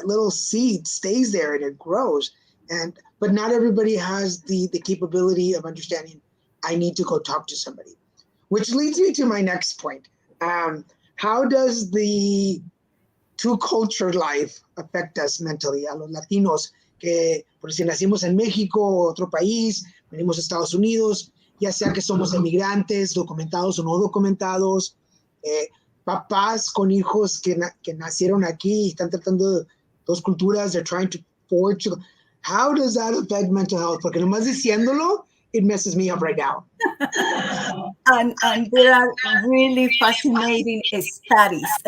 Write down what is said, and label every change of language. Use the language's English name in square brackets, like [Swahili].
[English] That little seed stays there and it grows. But not everybody has the capability of understanding. I need to go talk to somebody, which leads me to my next point. How does the two culture life affect us mentally? [Spanish] A los latinos, que por si nacimos en México o otro país, venimos a Estados Unidos, ya sea que somos emigrantes, documentados o no documentados, papás con hijos que nacieron aquí y están tratando dos culturas, [English] they're trying to forge. How does that affect mental health? [Spanish] Porque nomás diciéndolo, [English] it messes me up right now. and there are really fascinating studies.